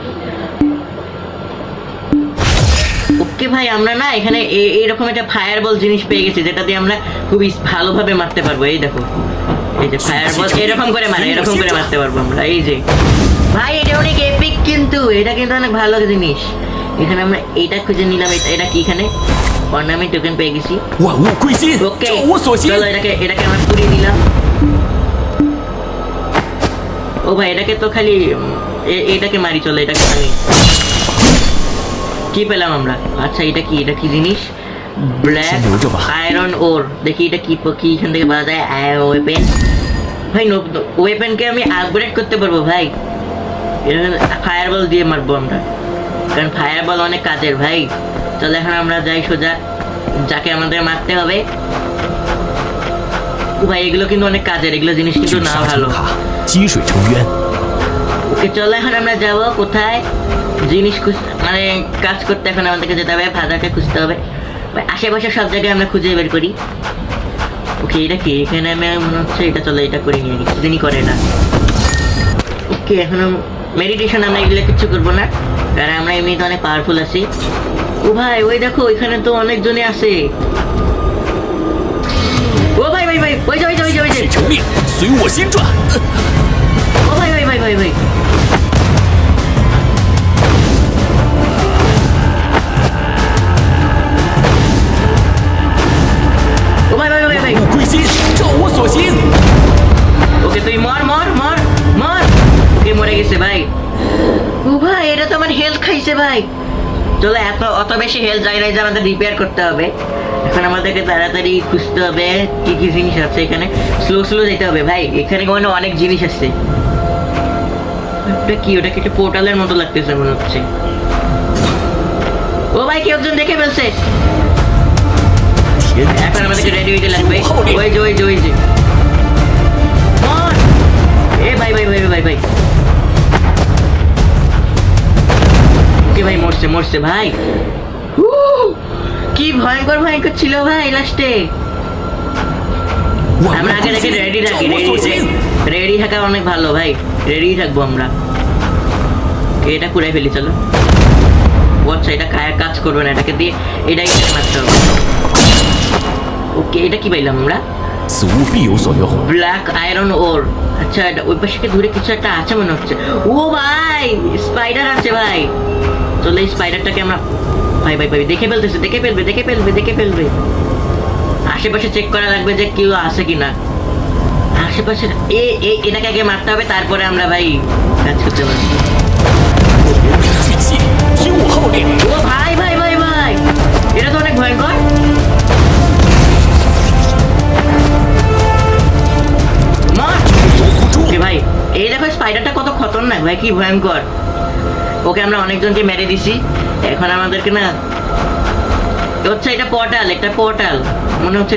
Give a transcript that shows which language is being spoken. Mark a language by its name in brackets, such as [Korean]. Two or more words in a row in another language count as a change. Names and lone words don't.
[Bangla] ওকে ভাই আমরা না এখানে এইরকম একটা ফায়ারবল জিনিস পেয়ে গেছি, যেটা দিয়ে আমরা খুবই ভালোভাবে মারতে পারবো। এই দেখো এই যে ফায়ারবল এরকম করে মারতে পারবো আমরা। এই যে ভাই এটা অনেক এপিক, কিন্তু এটা কিন্তু অনেক ভালো জিনিস। এখানে আমরা এইটা খুঁজে নিলাম। এটা কি এখানে অর্নামেন্ট টোকেন পেয়ে গেছি। [Chinese] 万物归心， [Bangla] ওকে, [Chinese] 照我所行。 [Bangla] চলো এটাকে আমরা পুড়িয়ে দিলাম। ও ভাই এটাকে তো খালি এটাকে মারি, চলো এটাকে মারি। কি পেলাম আমরা? আচ্ছা এটা কি জিনিস? ব্ল্যাক [Chinese] 先留着吧 [Bangla] আয়রন ওর। দেখি এটা কি এখান থেকে পাওয়া যায়। ওয়েপেন ভাই, ওয়েপেনকে আমি আপগ্রেড করতে পারবো ভাই। ফায়ার বল দিয়ে মারবো আমরা, কারণ ফায়ার বল অনেক কাজের ভাই। চলো এখন আমরা যাই সোজা যাকে আমাদের মারতে হবে। ও ভাই এগুলো কিন্তু অনেক কাজের, এগুলো জিনিস কিন্তু [Chinese] 聚 [Bangla] না [Chinese] 沙 [Bangla] ভালো। [Chinese] 成塔，积水成渊。 [Bangla] ওকে চলো এখন আমরা যাব কোথায়? জিনিস মানে কাজ করতে এখন আমাদেরকে যেতে হবে, ফাদারকে খুঁজতে হবে। ভাই আশেপাশে সব জায়গায় আমরা খুঁজে বের করি। ওকে এটা কি? এখানে আমি মনে হচ্ছে এটা, চলো এটা করে নিয়ে নিই, কিছুদিনই করে না। ওকে এখন মেডিটেশন আমরা এগুলো কিছু করবো না, কারণ আমরা এমনিতে অনেক পাওয়ারফুল আছি। ও ভাই ওই দেখো এখানে তো অনেকজনে আছে। ও ভাই ভাই ভাই ওই যে ওই যে ওই যে ওই যে [Chinese] 成命，随我心转。 [Bangla] ও ভাই ভাই ভাই ভাই ভাই ও ভাই ভাই ভাই ভাই [Chinese] 万物归心，照我所行。 [Bangla] ওকে তুই মর মর মর মর। ওকে মরে গেছে ভাই। ও ভাই এটা তো আমার হেলথ খাইছে ভাই। চলো অত বেশি হেলথ যায় না যে আমাদের রিপেয়ার করতে হবে। এখন আমাদেরকে তাড়াতাড়ি খুঁজতে হবে কি কি জিনিস আছে এখানে। স্লো যেতে হবে ভাই, এখানে কোনো অনেক জিনিস আছে। ওটা কি একটা পোর্টালের মতো লাগতেছে মনে হচ্ছে। ও ভাই কেউ একজন দেখে ফেলছে। [Chinese] 天 [Bangla] এখন [Chinese] 地 [Bangla] আমাদেরকে [Chinese] 之 [Bangla] রেডি [Chinese] 间， [Bangla] হইতে [Chinese] 听 [Bangla] লাগবে। [Chinese] 我号令。 [Bangla] ওই যে মর। এ ভাই ভাই ভাই ভাই ভাই ওকে ভাই মরছে ভাই। কি ভয়ঙ্কর ছিল ভাই লাস্টে। [Chinese] 万 [Bangla] আমরা [Chinese] 物 [Bangla] আগে [Chinese] 归 [Bangla] থেকে [Chinese] 心， [Bangla] রেডি [Chinese] 照 [Bangla] থাকি। [Chinese] 我所行。 [Bangla] রেডি থাকা অনেক ভালো ভাই, রেডি থাকবো আমরা। এটা কুড়াই ফেলি চলো। আচ্ছা এটা কাজ করবে না, এটাকে দিয়ে এটাই মারতে হবে। ওকে এটা কি পাইলাম আমরা? [Chinese] 此物必有所用。 [Bangla] ব্ল্যাক আয়রন ওর। আচ্ছা এটা ওই পাশে দূরে কিছু একটা আছে মনে হচ্ছে। ও ভাই স্পাইডার আছে ভাই। চলো এই স্পাইডারটাকে আমরা ভাই দেখে ফেলবে। আশেপাশে চেক করা লাগবে যে কেউ আছে কিনা আশেপাশে। এটাকে আগে মারতে হবে, তারপরে আমরা ভাই কাজ করতে পারবো। [Chinese] 天地聚气，听我号令。 [Bangla] ও ভাই এটা তো অনেক ভয়ঙ্কর। মার। [Chinese] 有辅助 [Bangla] ওকে，ভাই এই দেখো স্পাইডারটা কত খতরনাক ভাই, কি ভয়ঙ্কর। ওকে আমরা অনেকজনকে মেরে দিছি। এখন আমাদেরকে না হচ্ছে এটা একটা পোর্টাল মনে হচ্ছে।